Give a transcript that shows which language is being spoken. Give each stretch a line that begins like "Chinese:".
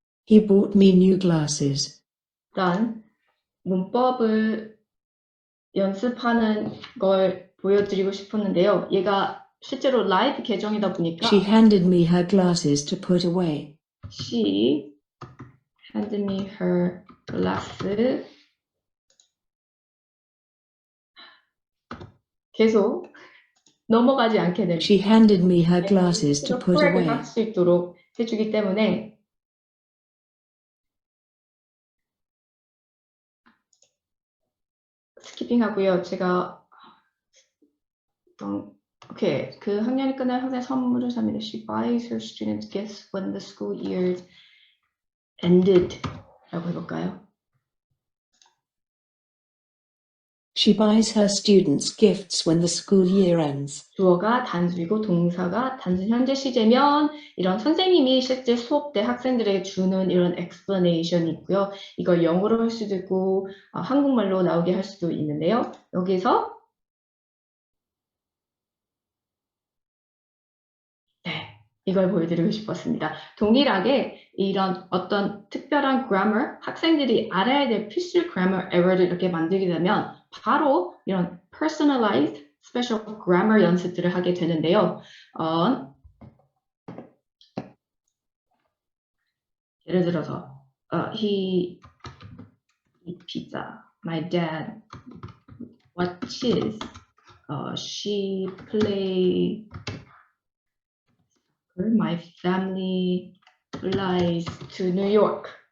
English: He bought me new glasses.
Korean: 일단 문법을 연습하는 걸 보여드리고 싶었는데요. 얘가 실제로 라이브 계정이다 보니까
English: She handed me her glasses to put away. She handed me her glasses.
Korean: 계속 넘어가지 않게 됩니다.
English: She handed me her glasses to put away.
Korean: 할 수 있도록 해주기 때문에 스키핑하고요. 제가 오케이, 그 학년이 끝나면 항상 선물을 삽니다.
English: She buys her students gifts when the school year ended.
Korean: 라고 해볼까요?
English: She buys her students gifts when the school year ends.
Korean: 주어가 단수이고 동사가 단순 현재 시제면 이런 선생님이 실제 수업 때 학생들에게 주는 이런 explanation이 있고요. 이걸 영어로 할 수도 있고 한국말로 나오게 할 수도 있는데요. 여기서 이걸 보여드리고 싶었습니다. 동일하게 이런 어떤 특별한 grammar, 학생들이 알아야 될 필수 grammar error를 이렇게 만들게 되면 바로 이런 personalized special grammar 연습들을 하게 되는데요. 예를 들어서
English: he eat pizza. My dad watches. She play. My family flies to New York.